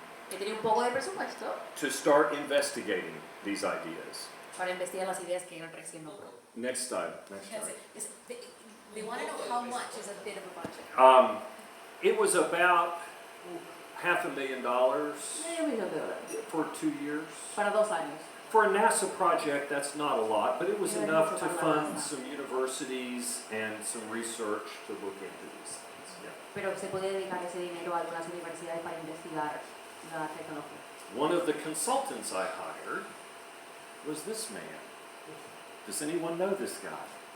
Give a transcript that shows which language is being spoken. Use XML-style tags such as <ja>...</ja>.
<es>Que tenía un poco de presupuesto.</es> <en>To start investigating these ideas.</en> <es>Para investigar las ideas que él recién nombró.</es> <en>Next slide. Next slide. They want to know how much is a bit of a budget. It was about $500,000 for 2 years.</en> <es>Para 2 años.</es> <en>For a NASA project, that's not a lot, but it was enough to fund some universities and some research to look into these things. Yeah.</en> <es>Pero se puede dedicar ese dinero a algunas universidades para investigar la tecnología.</es> <en>One of the consultants I hired was this man. Does anyone know this guy?</en>